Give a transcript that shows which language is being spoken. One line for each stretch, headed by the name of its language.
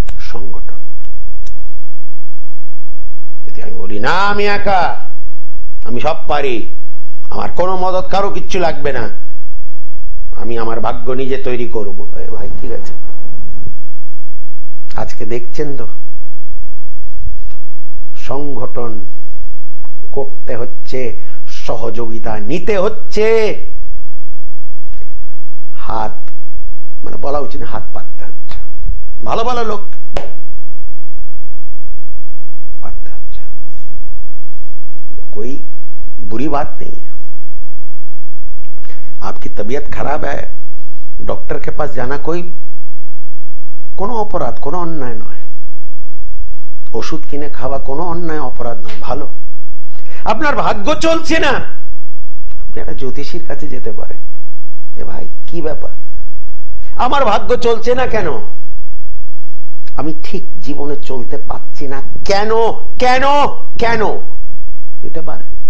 Bangla: সংগঠন, যদি আমি বলি না আমি একা, আমি সব পারি, আমার কোনো মদত কারো কিচ্ছু লাগবে না, আমি আমার ভাগ্য নিজে তৈরি করব, ভাই ঠিক আছে, আজকে দেখছেন তো সংগঠন করতে হচ্ছে, সহযোগিতা নিতে হচ্ছে, হাত মানে বলা উচিত হাত পাততে হচ্ছে, ভালো ভালো লোক
Hindi: पाते हैं। कोई बुरी बात नहीं है, आपकी तबीयत खराब है, डॉक्टर के पास जाना कोई
Bangla: কোনো অপরাধ, কোনো অন্যায় নয়। ওষুধ কিনে খাওয়া কোনো অন্যায় অপরাধ নয়, ভালো। আপনার ভাগ্য চলছে না, আপনি একটা জ্যোতিষীর কাছে যেতে পারেন, এ ভাই কি ব্যাপার, আমার ভাগ্য চলছে না কেন, আমি ঠিক জীবনে চলতে পারছি না কেন, কেন কেন যেতে পারেন।